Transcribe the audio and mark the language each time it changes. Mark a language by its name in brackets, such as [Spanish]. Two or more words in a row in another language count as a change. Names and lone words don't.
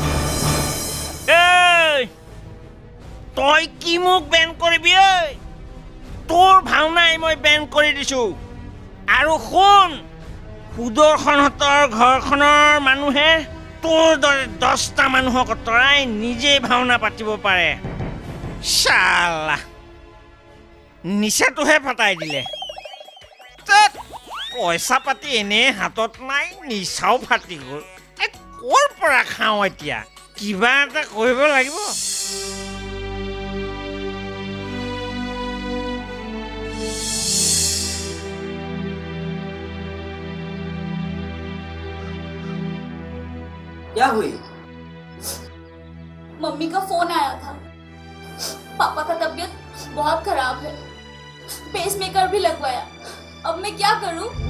[Assamese] তই কি মোক বেন কৰিবি ঐ তোৰ ভাওনাই মই বেন কৰি দিছো আৰু শুন সুদৰ্শনহঁতৰ ঘৰখনৰ মানুহে তোৰ দৰে 10টা মানুহক অতৰাই নিজে ভাওনা পাতিব পাৰে শালা নিচাটোহে ফাটাই দিলে পইচা পাতি এনে হাতত নাই নিচাও ফাটি গ'ল ক'ৰ পৰা খাওঁ এতিয়া কিবা এটা কৰিব লাগিব [Hindi] क्या हुई? मम्मी का फोन आया था पापा का तबीयत बहुत खराब है पेसमेकर भी लगवाया अब मैं क्या करूं?